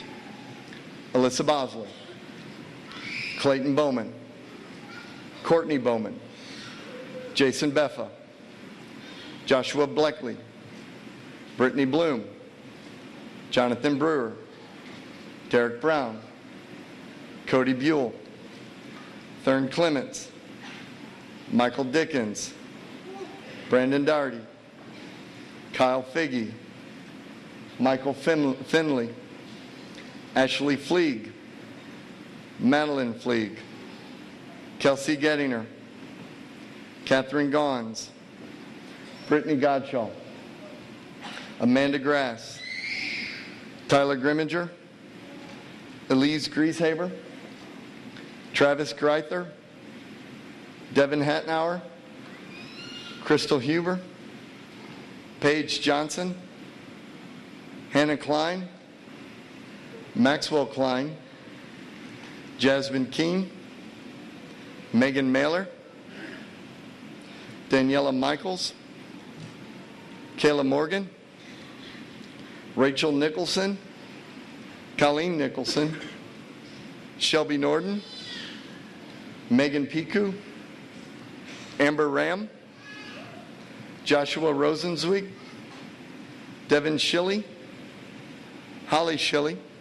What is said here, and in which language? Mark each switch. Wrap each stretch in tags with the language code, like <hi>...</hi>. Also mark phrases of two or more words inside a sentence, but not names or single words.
<en>Alyssa Bosley, Clayton Bowman, Courtney Bowman, Jason Beffa, Joshua Bleckley, Brittany Bloom, Jonathan Brewer, Derek Brown, Cody Buell, Thurn Clements, Michael Dickens, Brandon Doherty, Kyle Figge, Michael Finley, Ashley Fleeg, Madeline Fleeg, Kelsey Gettinger, Catherine Gons, Brittany Godshaw, Amanda Grass, Tyler Grimminger, Elise Grieshaber, Travis Greither, Devin Hattenauer, Crystal Huber, Paige Johnson, Hannah Klein, Maxwell Klein, Jasmine Keene, Megan Mailer, Daniela Michaels, Kayla Morgan, Rachel Nicholson, Colleen Nicholson, Shelby Norden, Megan Piku, Amber Ram, Joshua Rosenzweig, Devin Schilly, Holly Schilly,</en>